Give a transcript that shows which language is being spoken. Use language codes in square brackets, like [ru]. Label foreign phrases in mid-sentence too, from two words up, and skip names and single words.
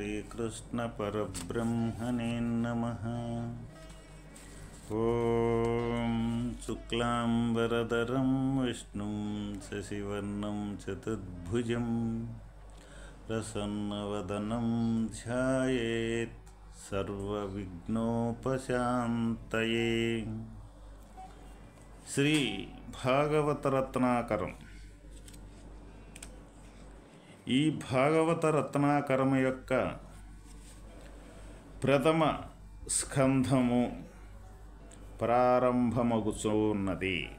[sa] श्रीकृष्णपरब्रह्मणे नमः। ॐ शुक्लाम्बरधरं विष्णुं शशिवर्णं चतुर्भुजं प्रसन्नवदनं ध्यायेत् सर्वविघ्नोपशान्तये। [te] శ్రీ భాగవత రత్నాకరం. ఈ భాగవత రత్నాకరం యొక్క ప్రథమ స్కంధము ప్రారంభమగుచున్నది.